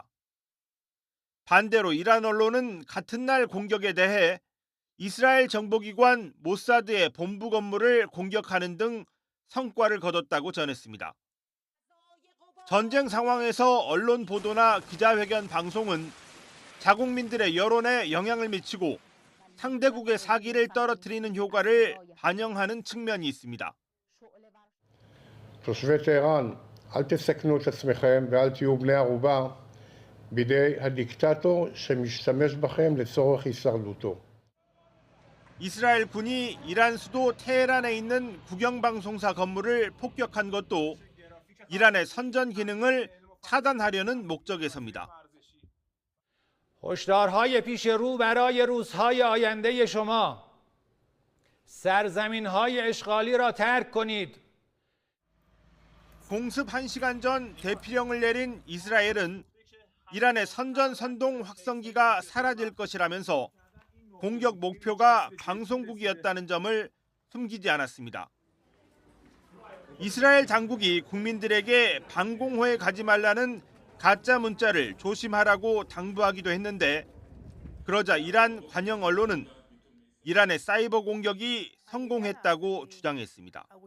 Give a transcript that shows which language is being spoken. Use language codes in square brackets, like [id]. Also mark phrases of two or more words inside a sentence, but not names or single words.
[ko] 반대로 이란 언론은 같은 날 공격에 대해 이스라엘 정보기관 모사드의 본부 건물을 공격하는 등 성과를 거뒀다고 전했습니다. 전쟁 상황에서 언론 보도나 기자회견 방송은 자국민들의 여론에 영향을 미치고 상대국의 사기를 떨어뜨리는 효과를 반영하는 측면이 있습니다. [he] תושבי טהרן, אל תסכנו את עצמכם ואל תהיו בני ערובה בידי הדיקטטור שמשתמש בכם לצורך הישרדותו. [ko] 이스라엘 군이 이란 수도 테헤란에 있는 국영방송사 건물을 폭격한 것도 이란의 선전 기능을 차단하려는 목적에서입니다. [fa] هشدارهای پیش رو برای روزهای آینده شما سرزمین‌های اشغالی را ترک کنید. [ko] 공습 1시간 전 대피령을 내린 이스라엘은 이란의 선전 선동 확성기가 사라질 것이라면서 공격 목표가 방송국이었다는 점을 숨기지 않았습니다. 이스라엘 당국이 국민들에게 방공호에 가지 말라는 가짜 문자를 조심하라고 당부하기도 했는데 그러자 이란 관영 언론은 이란의 사이버 공격이 성공했다고 주장했습니다.